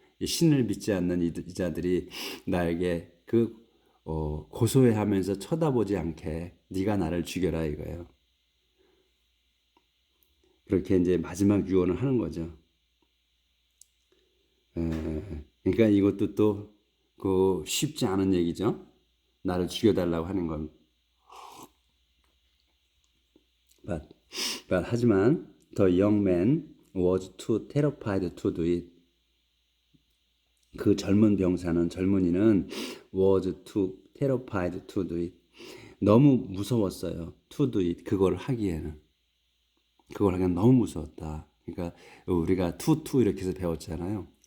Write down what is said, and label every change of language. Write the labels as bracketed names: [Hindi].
[Korean] 이 신을 믿지 않는 이자들이 나에게 고소해하면서 쳐다보지 않게 네가 나를 죽여라 이거예요. 그렇게 이제 마지막 유언을 하는 거죠. 그러니까 이것도 또 쉽지 않은 얘기죠. 나를 죽여달라고 하는 건. [English] But [Korean] 하지만 [English] the young man was too terrified to do it. [Korean] 그 젊은이는 [English] was too terrified to do it. [Korean] 너무 무서웠어요. [English] to do it. [Korean] 그걸 하기에는 너무 무서웠다. 그러니까 우리가 to 이렇게 해서 배웠잖아요.